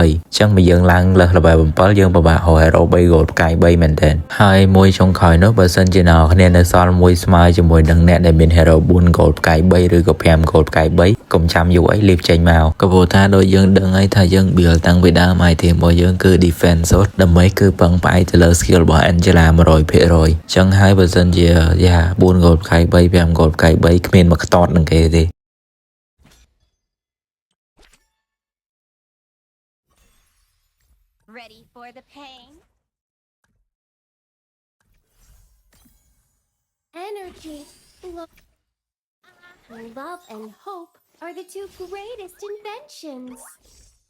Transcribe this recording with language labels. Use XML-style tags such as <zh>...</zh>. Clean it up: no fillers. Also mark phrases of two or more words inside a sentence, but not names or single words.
<km>ញ្ចឹងបើយើងឡើងលើស level 7យើងពិបាកហៅ</km> <en>hero 3 gold</en> <km>ផ្កាយ3មែនទែនហើយមួយចុងក្រោយនោះបើសិនជាអ្នកនរគ្នានៅសល់មួយស្មើជាមួយនឹងអ្នកដែលមាន</km> <en>hero 4 gold</en> <km>ផ្កាយ3ឬក៏5 gold ផ្កាយ3កុំចាំយូរអីលេបចេញមកក៏ព្រោះថាដូចយើងដឹងហើយថាយើង build តាំងពីដើម item របស់យើងគឺ defense សុទ្ធដើម្បីគឺពឹងផ្អែកទៅលើ skill របស់ Angela 100%អញ្ចឹងហើយបើសិនជា4 gold ផ្កាយ3 5 gold ផ្កាយ3គ្មានមកខ្ទាត់នឹងគេទេ</km> <en>Ready for the pain? Energy, love and hope are the two greatest inventions.</en>